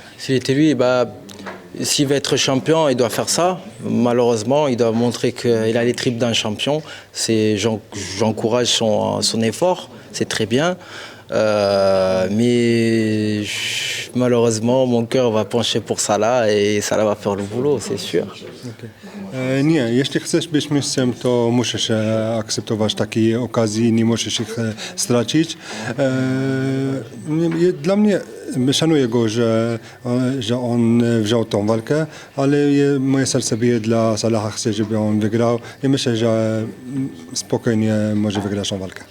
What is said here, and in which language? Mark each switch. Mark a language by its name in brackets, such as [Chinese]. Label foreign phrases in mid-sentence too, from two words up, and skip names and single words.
[French] S'il était lui, s'il veut être champion, il doit faire ça. Malheureusement, il doit montrer qu'il a les tripes d'un champion. J'encourage son effort, c'est très bien. Mais malheureusement, mon cœur va pencher pour Salah et Salah va faire le boulot, c'est sûr. [Polish] Nie, jeśli chcesz być mistrzem, to musisz akceptować takie okazje, nie możesz ich stracić. Dla mnie, szanuję go, że on wziął tą walkę, ale moje serce bije dla Salaha, chcę, żeby on wygrał i myślę, że spokojnie może wygrać tą walkę.